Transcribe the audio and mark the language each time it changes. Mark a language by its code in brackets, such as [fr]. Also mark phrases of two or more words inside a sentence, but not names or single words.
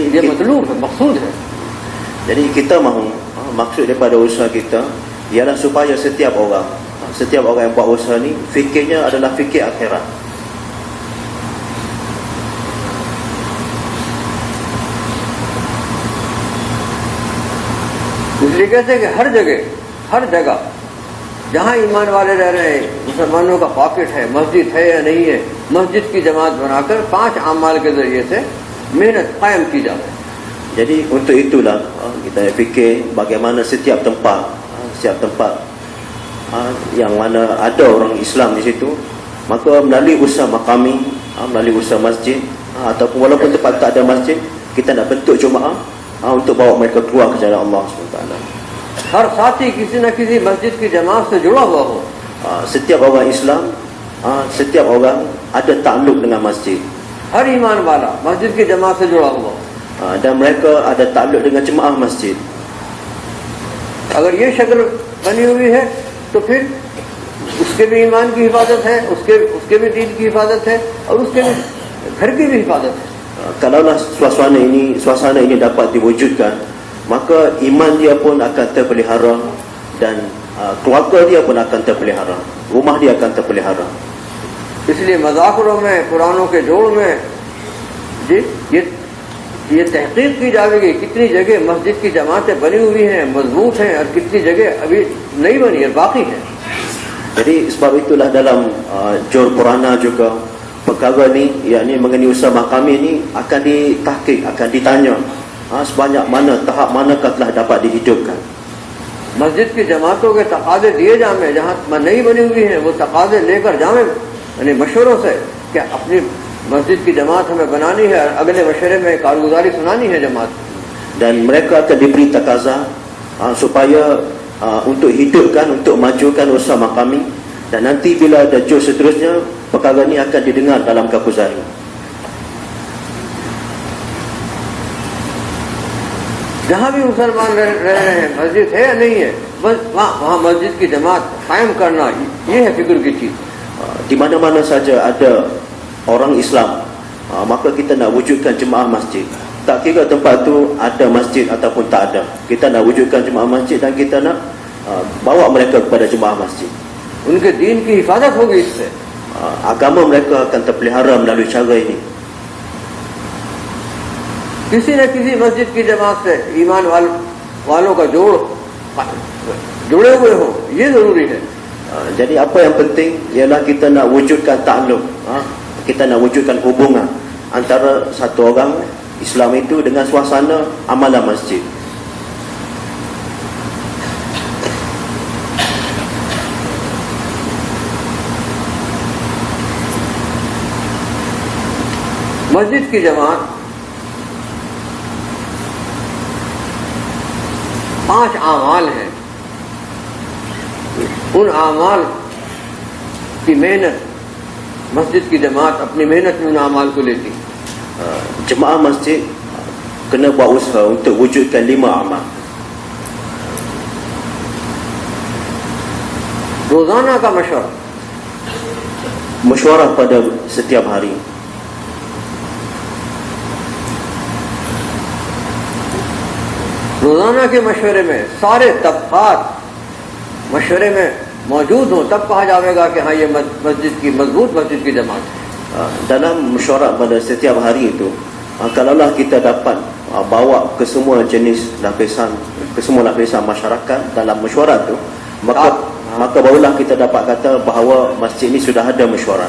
[hi] ये मतलूब है, मकसूद है। [ms] Jadi kita mahu, maksud daripada usaha kita ialah supaya setiap orang yang buat usaha ni fikirnya adalah fikir akhirat. [hi] इसलिए कहते हैं कि हर जगह जहाँ ईमान वाले रह रहे हैं, मुसलमानों का पॉकेट है, मस्जिद है या नहीं है, मस्जिद की जमात बनाकर 5 अमाल के जरिए से मेहनत कायम की जाए। [ms] Jadi untuk itulah kita fikir bagaimana setiap tempat yang mana ada orang Islam di situ, maka melalui usaha kami, melalui usaha masjid, ataupun walaupun tempat tak ada masjid, kita nak bentuk jemaah untuk bawa mereka keluar ke jalan Allah SWT. [hi] हर साथी किसी न किसी मस्जिद की जमात से जुड़ा हुआ हो। [ms] Setiap orang Islam, setiap orang ada takluk dengan masjid. [hi] हर ईमान वाला मस्जिद की जमात से जुड़ा हुआ हो। [ms] Dan mereka ada takluk dengan jemaah masjid. [hi] अगर ये शक्ल बनी हुई है तो फिर उसके भी ईमान की हिफाजत है, उसके भी दीन की हिफाजत है, और उसके भी घर की भी हिफाजत है। [ms] Kalaulah suasana ini dapat diwujudkan, maka iman dia pun akan terpelihara, dan keluarga dia pun akan terpelihara, rumah dia akan terpelihara. [hi] इसलिए मज़ाकरों में, कुरानों के जोड़ में ये तहकीक की जाएगी कितनी जगह मस्जिद की जमातें बनी हुई हैं, मजबूत हैं, और कितनी जगह अभी नहीं बनी है, बाकी है। [ms] Jadi sebab itulah dalam jur Purana juga perkara ni, yakni mengenai usaha kami ni akan ditahqiq, akan ditanya sebanyak mana, tahap manakah telah dapat dihidupkan. [hi] मस्जिद की जमातों के तकाजे दिए जाए, जहाँ नहीं बनी हुई हैं वो तकाजे लेकर जाए, यानी मशवरों से कि अपनी मस्जिद की जमात हमें बनानी है, अगले मशवरे में कारगुजारी सुनानी है जमात। [ms] Dan mereka akan diberi takaza supaya untuk hidupkan, untuk majukan usaha kami, dan nanti bila ada jur seterusnya, perkara ini akan didengar dalam Kakuzari. [hi] जहाँ भी मुसलमान रह रहे हैं, मस्जिद है या नहीं है, बस वहाँ मस्जिद की जमात कायम करना, ये है फिक्र की चीज। [ms] Di mana-mana saja ada orang Islam, maka kita nak wujudkan jemaah masjid. Tak kira tempat tu ada masjid ataupun tak ada, kita nak wujudkan jemaah masjid, dan kita nak bawa mereka kepada jemaah masjid. [hi] उनके दीन की हिफाजत होगी इससे। [ms] Agama mereka akan terpelihara melalui cara ini. [hi] किसी न किसी मस्जिद की जमात से ईमान वालों का जुड़े हुए हो, ये जरूरी है। [ms] Jadi apa yang penting ialah kita nak wujudkan takluk, kita nak wujudkan hubungan antara satu orang Islam itu dengan suasana amalan masjid. [hi] मस्जिद की जमात 5 आमाल हैं। उन आमाल की मेहनत, मस्जिद की जमात अपनी मेहनत में उन आमाल को लेती। [ms] Jemaah masjid kena buat usaha untuk wujudkan 5 amal. [hi] रोजाना का मशवरा, [ms] Mesyuarah pada setiap hari. [hi] रोजाना के मशवरे में सारे तबकात मशवरे में मौजूद हो, तब कहा जाएगा कि हाँ ये मस्जिद की मजबूत मस्जिद की जमात है। [ms] Dalam mesyuarat pada setiap hari itu, kalaulah kita dapat bawa ke semua jenis lapisan, ke semua lapisan masyarakat dalam mesyuarat itu, maka barulah kita dapat kata bahawa masjid ini sudah ada mesyuarat.